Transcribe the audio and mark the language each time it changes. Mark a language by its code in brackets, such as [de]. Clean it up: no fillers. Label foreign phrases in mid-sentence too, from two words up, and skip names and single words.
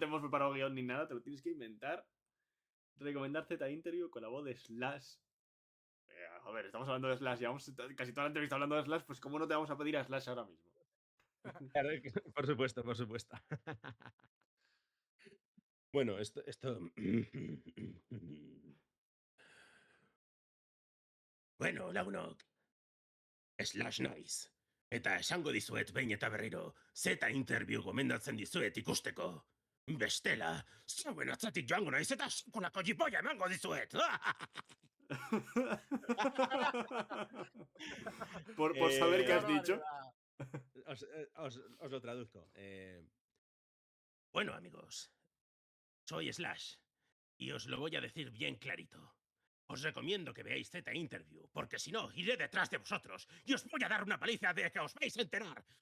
[es] te hemos preparado guión ni nada, te lo tienes que inventar. Recomendar Z Interview con la voz de Slash. Joder, estamos hablando de Slash, llevamos casi toda la entrevista hablando de Slash, pues ¿cómo no te vamos a pedir a Slash ahora mismo? Claro, por supuesto, por supuesto. Bueno, esto. [eu] Bueno, lagunok. Slash Nice. Eta esango dizuet behin eta berriro, zeta interview gomendatzen dizuet ikusteko. Bestela, zauen atzatik joango naiz eta sekulako jipoia emango dizuet. [es] por saber qué Qué has dicho. barbaridad. Os lo traduzco. Bueno, amigos, soy Slash y os lo voy a decir bien clarito. Os recomiendo que veáis Z Interview, porque si no, iré detrás de vosotros y os voy a dar una paliza de que os vais a enterar.